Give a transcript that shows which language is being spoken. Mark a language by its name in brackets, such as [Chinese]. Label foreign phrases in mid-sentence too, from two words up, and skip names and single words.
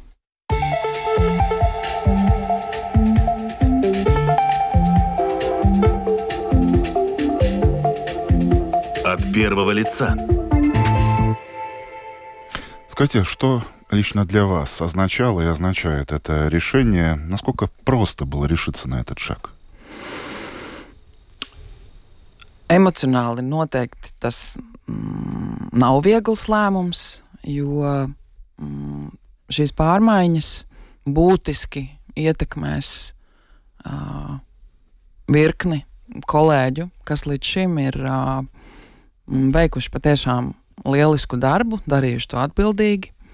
[Russian] От первого лица. Скажите, что лично для вас означало и означает это решение? Насколько просто было решиться на этот шаг? [Latvian] Emocionāli noteikti tas nav viegls lēmums, jo šīs pārmaiņas būtiski ietekmēs virkni kolēģu, kas līdz šim ir veikuši patiešām lielisku darbu, darījuši to atbildīgi.